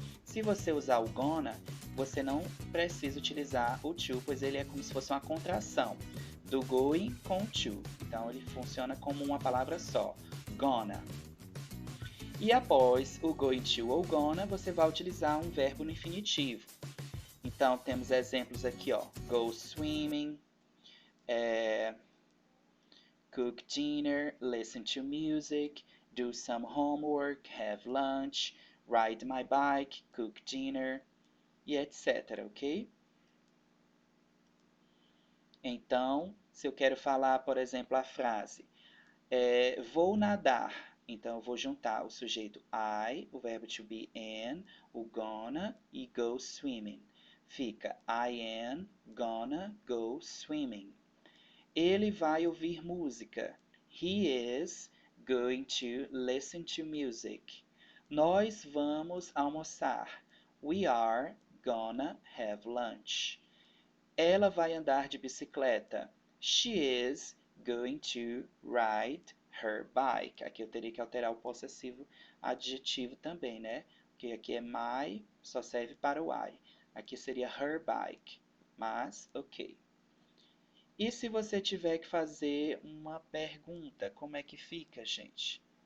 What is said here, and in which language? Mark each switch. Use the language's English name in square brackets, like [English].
[Portuguese] Se você usar o gonna, você não precisa utilizar o to, pois ele é como se fosse uma contração do going com to. Então, ele funciona como uma palavra só, gonna. E após o going to ou gonna, você vai utilizar um verbo no infinitivo. Então, temos exemplos aqui, ó, [English] go swimming, cook dinner, listen to music, do some homework, have lunch, ride my bike, cook dinner, e etc, ok? [Portuguese] Então, se eu quero falar, por exemplo, a frase vou nadar, então eu vou juntar o sujeito I, o verbo to be am, o gonna e [English] go swimming. Fica I am gonna go swimming. [Portuguese] Ele vai ouvir música. [English] He is going to listen to music. [Portuguese] Nós vamos almoçar. [English] We are gonna have lunch. [Portuguese] Ela vai andar de bicicleta. [English] She is going to ride her bike. [Portuguese] Aqui eu teria que alterar o possessivo adjetivo também, né? Porque aqui é my, só serve para o I. Aqui seria her bike, mas ok. E se você tiver que fazer uma pergunta, como é que fica, gente?